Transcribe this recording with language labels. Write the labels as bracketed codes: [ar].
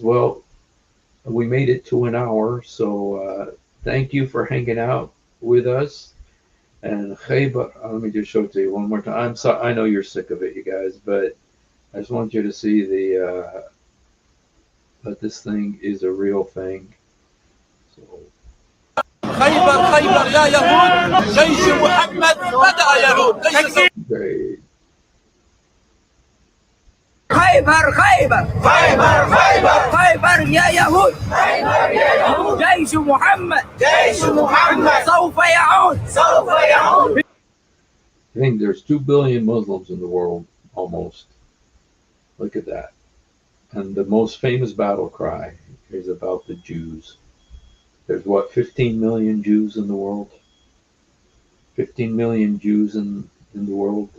[en] Well, we made it to an hour. So thank you for hanging out with us. And Khaybar, let me just show it to you one more time. I'm sorry, I know you're sick of it, you guys, but I just want you to see that this thing is a real thing. So. [ar] خيبر خيبر يا يهود جيش محمد بدأ يعود ليس [en] Great. [ar] خيبر خيبر خيبر خيبر خيبر يا يهود خيبر يا يهود جيش محمد سوف يعود سوف يعود. [en] I think there's 2 billion Muslims in the world, almost. Look at that. And the most famous battle cry is about the Jews. There's what, 15 million Jews in the world? 15 million Jews in the world.